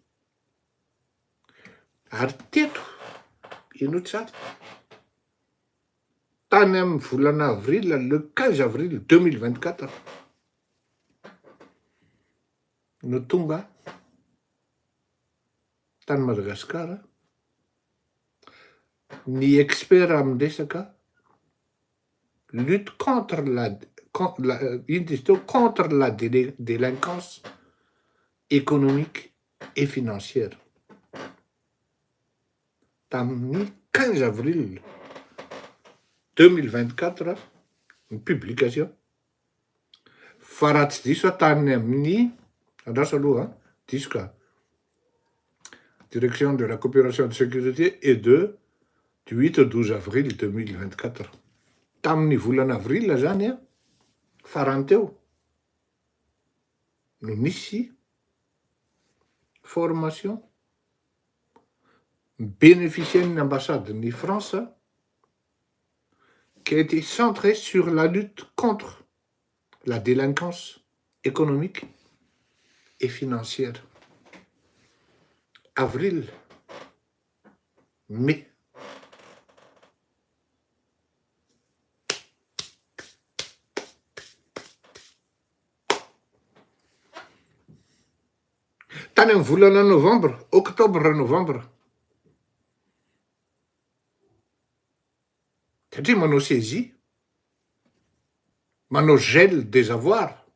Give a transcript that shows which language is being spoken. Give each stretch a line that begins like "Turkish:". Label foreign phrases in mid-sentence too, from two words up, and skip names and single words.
Malagasy: Ary teto ino tsara tany amin'ny volana avril,
French: le 15 avril 2024
Malagasy: no tonga tany Madagasikara ny expert amin'ny resaka
French: lutte contre la délinquance économique et financière.
Malagasy: Tamin'ny 15 avril 2024 ny publication. Fa raha tsy diso tany amin'ny andraso aloha diso ka
French: direction de la coopération de sécurité et du 8 au 12 avril 2024.
Malagasy: Tamin'ny volana avril zany farany teo no nisy
French: formation bénéficiaire l'ambassade de France qui a été centrée sur la lutte contre la délinquance économique et financière. Avril, mai.
Malagasy: Tany amin'ny volana
French: novembre, octobre, novembre.
Malagasy: Satria manao saisie, manao
French: gel des avoirs.